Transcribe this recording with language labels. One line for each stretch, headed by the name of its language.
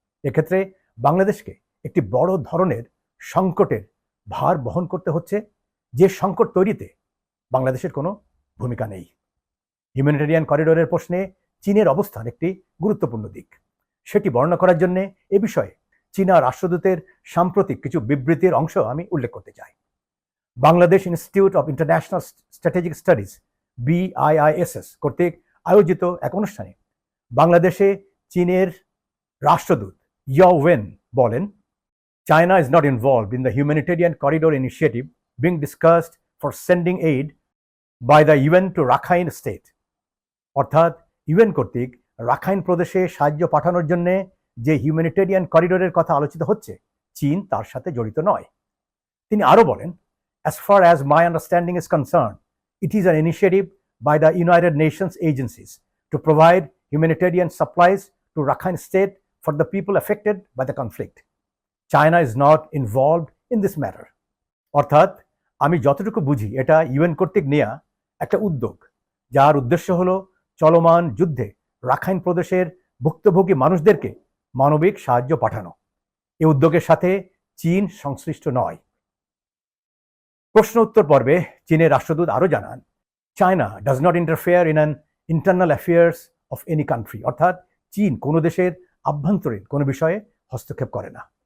Bangla: এক্ষেত্রে বাংলাদেশকে একটি বড় ধরনের সংকটের ভার বহন করতে হচ্ছে, যে সংকট তৈরিতে বাংলাদেশের কোনো ভূমিকা নেই। হিউম্যানিটেরিয়ান করিডোরের প্রশ্নে চীনের অবস্থান একটি গুরুত্বপূর্ণ দিক। সেটি বর্ণনা করার জন্য এ বিষয়ে চীনা রাষ্ট্রদূতের সাম্প্রতিক কিছু বিবৃতির অংশ আমি উল্লেখ করতে চাই। Bangladesh institute of international strategic studies BIISS কর্তৃক আয়োজিত এক অনুষ্ঠানে বাংলাদেশে চীনের রাষ্ট্রদূত ইয়াও ওয়েন বলেন,
English: China is not involved in the humanitarian corridor initiative being discussed for sending aid by the UN to Rakhine state.
Bangla: অর্থাৎ ইউএন কর্তৃক রাখাইন প্রদেশে সাহায্য পাঠানোর জন্য যে হিউম্যানিটেরিয়ান করিডোরের কথা আলোচিত হচ্ছে, চীন তার সাথে জড়িত নয়। তিনি আরও বলেন,
English: As far as my understanding is concerned, it is an initiative by the United Nations agencies to provide humanitarian supplies to Rakhine state for the people affected by the conflict. China is not involved in this matter.
Bangla: অর্থাৎ আমি যতটুকু বুঝি এটা UN কর্তৃক নেওয়া একটা উদ্যোগ, যার উদ্দেশ্য হলো চলমান যুদ্ধে রাখাইন প্রদেশের ভুক্তভোগী মানুষদেরকে মানবিক সাহায্য পাঠানো। এই উদ্যোগের সাথে চীন সংশ্লিষ্ট নয়। প্রশ্ন উত্তর পর্বে চীনের রাষ্ট্রদূত আরও জানান,
English: China does not interfere in an internal affairs of any country,
Bangla: অর্থাৎ চীন কোনো দেশের আভ্যন্তরীণ কোনো বিষয়ে হস্তক্ষেপ করে না।